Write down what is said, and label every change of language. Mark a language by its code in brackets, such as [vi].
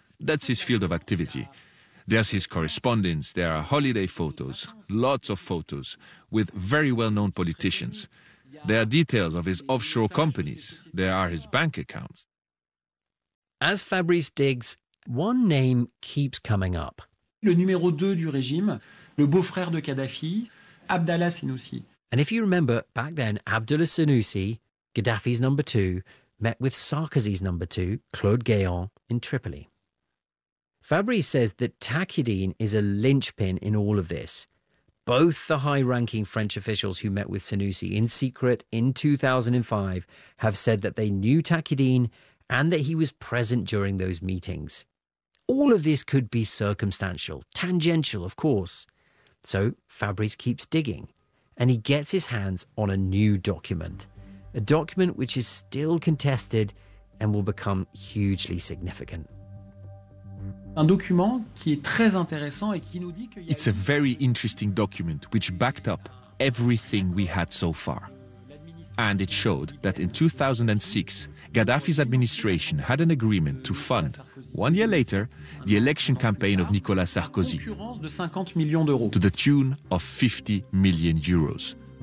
[en] That's his field of activity. There's his correspondence. There are holiday photos, lots of photos, with very well-known politicians. There are details of his offshore companies. There are his bank accounts. As Fabrice digs, one name keeps coming up. [fr] Le numéro 2 du régime, le beau-frère de Kadhafi, Abdallah Sinoussi. [en] And if you remember, back then, Abdallah Sinoussi, Gaddafi's number 2, met with Sarkozy's number 2, Claude Guéant, in Tripoli. Fabrice says that Takhedine is a linchpin in all of this. Both the high-ranking French officials who met with Sinoussi in secret in 2005 have said that they knew Takhedine and that he was present during those meetings. All of this could be circumstantial, tangential, of course. So Fabrice keeps digging, and he gets his hands on a new document, a document which is still contested and will become hugely significant. [fr] Un document qui est très intéressant et qui nous dit que... [en] It's a very interesting document which backed up everything we had so far. And it showed that in 2006, Gaddafi's administration had an agreement to fund, one year later, the election campaign of Nicolas Sarkozy to the tune of 50 million euros.